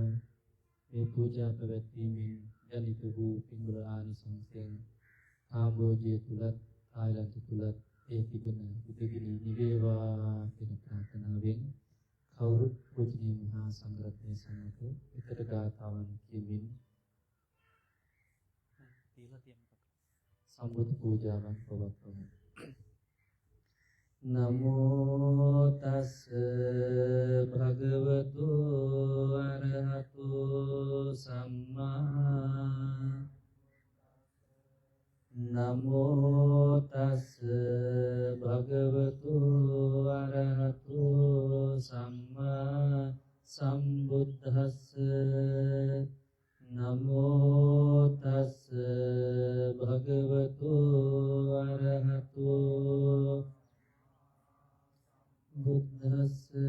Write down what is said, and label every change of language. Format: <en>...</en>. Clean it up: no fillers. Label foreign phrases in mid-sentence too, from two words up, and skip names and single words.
<si>මේ පූජා පැවැත්වීමෙන් ජනිත වූ පින්වල ආනිසංසයෙන් කාම්බෝජිය තුලත් තායිලන්ත තුලත් ඒ තිබෙන උදෙවිලි නිවේවා කියන ප්‍රාර්ථනාවෙන් කවුරුත් පූජනීය මහා සංඝරත්නය සමග විතර ගාථාවන් කියමින් සම්බුද්ධ පූජාවන් පවත්වමු.</si> <pi>නමෝ තස් භගවතු අරහතු සම්මා නමෝ තස් භගවතු අරහතු සම්මා සම්බුද්දස්ස නමෝ තස් භගවතු අරහතු බුද්දස්ස</pi>